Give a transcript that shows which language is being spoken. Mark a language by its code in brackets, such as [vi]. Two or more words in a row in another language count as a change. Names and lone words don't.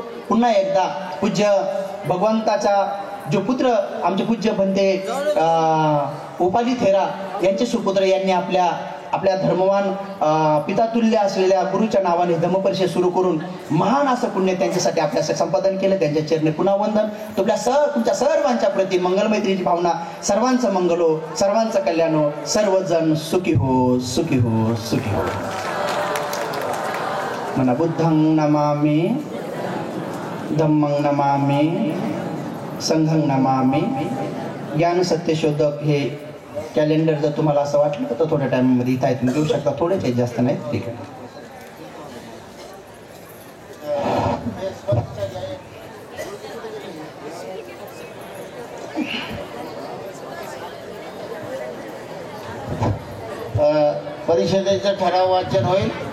[mr] पुन्हा एकदा पूज्य भगवंताचा जो पुत्र आमचे पूज्य बनते उपाली थेरा यांचे सुपुत्र यांनी आपल्या धर्मवान पितातुल्य असलेल्या गुरुच्या नावाने धम्मपरिषद सुरू करून महान असं पुण्य त्यांच्यासाठी आपल्या संपादन केलं. त्यांच्या चरणी पुन्हा वंदन. तुमच्या सर्वांच्या प्रती मंगलमैत्रीची भावना. सर्वांचं मंगल हो, सर्वांचं कल्याण हो, सर्वजण सुखी हो, सुखी हो, सुखी हो. म्हणा [pi] बुद्धं नमामि, धम्मं नमामि, संघं नमामि. [mr] ज्ञान सत्यशोधक हे कॅलेंडर जर तुम्हाला असं वाटलं तर थोड्या टाइममध्ये इथं तुम्ही घेऊ शकता. थोडेच आहेत, जास्त नाहीत. ठीक आहे. परिषदेचं ठराव वाचन होईल.